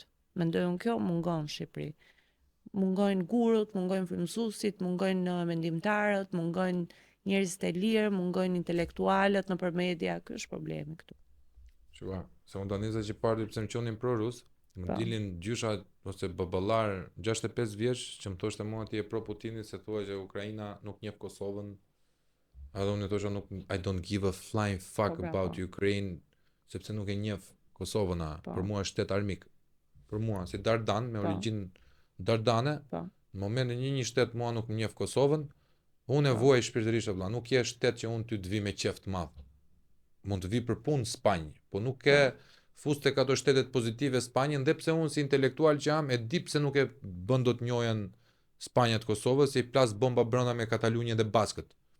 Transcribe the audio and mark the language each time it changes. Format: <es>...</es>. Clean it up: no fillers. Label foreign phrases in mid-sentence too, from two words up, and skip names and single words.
<sq>Mendoj unë kjo mungon në Shqipëri. Mungojnë gurut, mungojnë frymëzuesit, mungojnë mendimtarët, mungojnë njerëzit e lirë, mungojnë intelektualët nëpër media, ky është problemi këtu. Shua, se unë tani që parti pse më qonin pro-rus, më dilin gjysha ose baballar 65 vjeç që më thoshte mua ti je pro Putinit se thua që Ukraina nuk njeh Kosovën. Edhe unë thosha nuk</sq> <en>I don't give a flying fuck about Ukraine,</en> <sq>sepse nuk e njeh Kosovën, për mua është shtet armik. Për mua si Dardan me origjinë dardane, në momentin një shtet mua nuk më njeh Kosovën, unë e vuaj shpirtërisht vëlla, nuk je shtet që unë ty të vi me qef të madh. Mund të vi për punë në Spanjë, po nuk e fus tek ato shtetet pozitive Spanjën, dhe pse unë si intelektual që jam, e di pse nuk e bën dot njohjen Spanja të Kosovës, se i plas bomba brenda me Katalunjën dhe Baskët.</sq>